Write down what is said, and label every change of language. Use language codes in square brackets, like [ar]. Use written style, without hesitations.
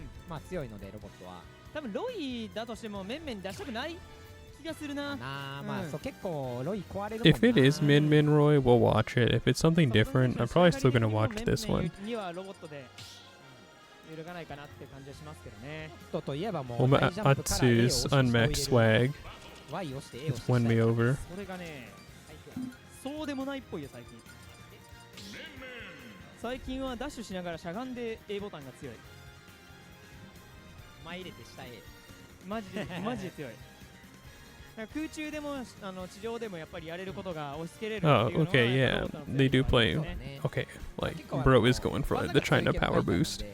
[ja] まあ強いのでロボットは。多分ロイだとしても面々出したくない気がするな。まあそう結構ロイ壊れるもんな。 [en] If it is Min Min Roy, we'll watch it. If it's something different, I'm probably still gonna watch this one. [ja] にはロボットで揺るがないかなって感じはしますけどね。といえばもう [en] Omatsu's unmaxed swag has won me over. [ja] それがね、そうでもないっぽいよ最近。最近はダッシュしながらしゃがんで A ボタンが強い。前入れて下へ。マジで強い。空中でも地上でもやっぱりやれることが押し付けれるっていうのは。 [en] Oh, okay, yeah, they do play. Okay, like bro is going for the China power boost.